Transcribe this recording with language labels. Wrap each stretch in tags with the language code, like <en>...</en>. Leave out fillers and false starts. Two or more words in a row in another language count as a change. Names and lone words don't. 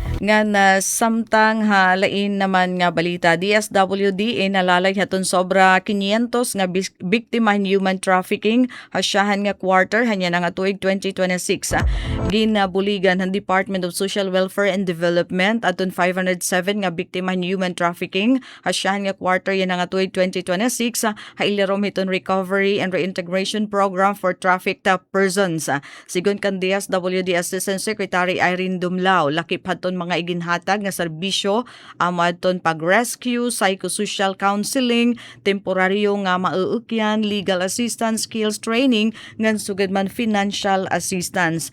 <war>nga na samtang lain naman nga balita DSWD nalalay haton sobra 500 nga biktima in</war> <en>human trafficking</en> <war>hasyahan nga quarter hanya nga tuig 2026 ginabuligan ng Department of Social Welfare and Development aton 507 nga biktima in</war> <en>human trafficking</en> <war>hasyahan nga quarter yan nga tuig 2026 hailerom hiton recovery and reintegration program for trafficked persons sigon kan DSWD</war> <en>Assistant Secretary</en> <war>Irene Dumlao lakip haton mga iginhatag nga serbisyo amadton pag-rescue,</war> <en>psychosocial counseling,</en> <war>temporaryo nga mauukyan,</war> <en>legal assistance, skills training,</en> <war>ngan sugad man</war> <en>financial assistance.</en>